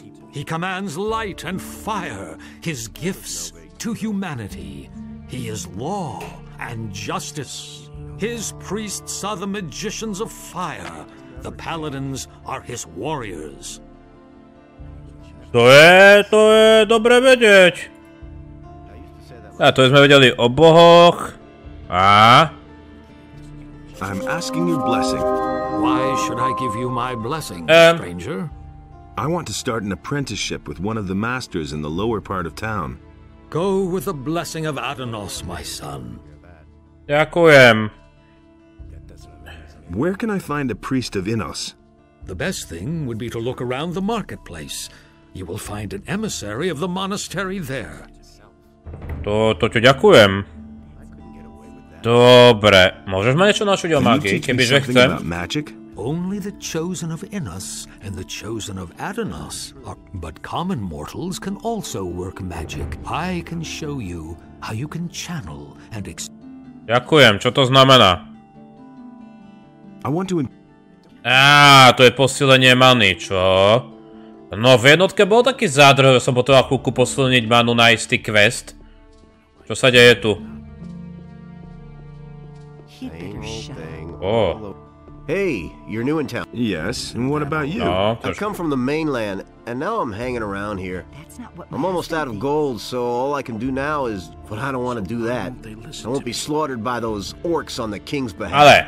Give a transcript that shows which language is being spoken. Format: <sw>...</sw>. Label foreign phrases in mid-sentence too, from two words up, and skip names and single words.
<en>He commands light and fire, his gifts to humanity. He is law and justice. His priests are the magicians of fire. The paladins are his warriors.</en> <sk>To je dobre vedieť. A to sme vedeli o bohoch.</sk> <en>I'm asking your blessing. Why should I give you my blessing, stranger? I want to start an apprenticeship with one of the masters in the lower part of town. Go with the blessing of Adanos, my son.</en> <sk>Ďakujem.</sk> <en>Where can I find a priest of Innos? The best thing would be to look around the marketplace. You will find an emissary of the monastery there.</en> <sk>To ti ďakujem. Dobre, môžeš ma niečo naučiť o mágii, kebyže chcem?</sk> <en>Only the chosen of Innos and the chosen of Adanos are, but common mortals can also work magic. I can show you how you can channel and</en> <sk>Ďakujem, čo to znamená?</sk> <en>I want to...</en> <sk>to je posilenie many, čo? No, v jednotke bol taký zádrh, že som potreboval chvíľku posilniť manu na istý quest. Čo sa deje tu?</sk> <en>Hey, you're new in town. Yes, and what about you? I've come from the mainland, and now I'm hanging around here. I'm almost out of gold, so all I can do now is... But I don't want to do that. I won't be slaughtered by those orcs on the king's behalf.</en>